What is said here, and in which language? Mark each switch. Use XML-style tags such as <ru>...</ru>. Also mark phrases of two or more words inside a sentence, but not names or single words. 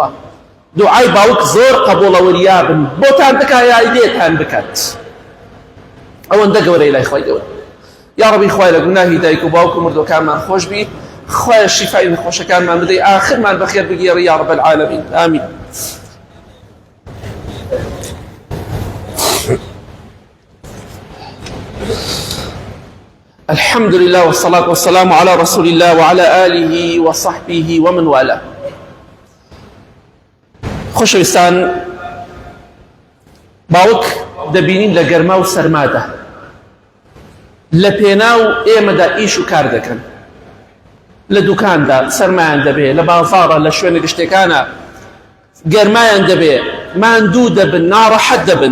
<ckb>دوعای باوک زۆر قبوڵەوەریابن، بۆتان بکات یا لێتان بکات، ئەوەندە گەورەی لای خوای گەورە. یا ربی خوای لە گوناهی دایک و باوک و مردوەکانمان خۆش بی، خوای شیفای نەخۆشەکانمان بدەی، ئاخرمان بەخێر بگێڕی</ckb> <ar>یا رب العالمین.</ar> <ckb>ئامین.</ckb> <ar>الحمد لله والصلاة والسلام على رسول الله وعلى آله وصحبه ومن والاه.</ar> <ckb>خۆشەویستان، باوک دەبینین لە گەرما و سەرمادا، لە پێناو ئێمەدا ئیش و کار دەکەن، لە دوکاندا سەرمایان دەبێ، لە بازاڕە لە شوێنە گشتەکانە گەرمایان دەبێ، ماندوو دەبن، ناڕەحەت دەبن.</ckb>